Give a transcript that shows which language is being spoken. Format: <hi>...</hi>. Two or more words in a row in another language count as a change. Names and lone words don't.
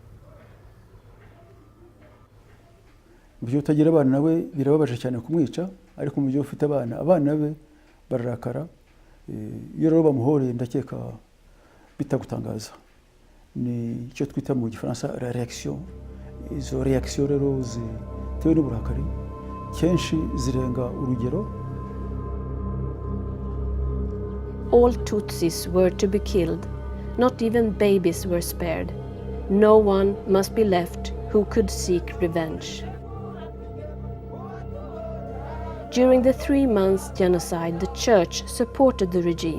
<rw>mu gihe utagira abana nawe birababaje cyane kumwica, ariko mu gihe ufite abana be bararakara. Iyo rero bamuhoreye ndakeka bitagutangaza, ni icyo twita mu gifaransa</rw> <fr>la réaction.</fr> <rw>Izo reaction rero zitewe n'uburakari kenshi zirenga urugero.</rw> <en>All Tutsis were to be killed. Not even babies were spared. No one must be left who could seek revenge. During the 3 months genocide, the church supported the regime.</en>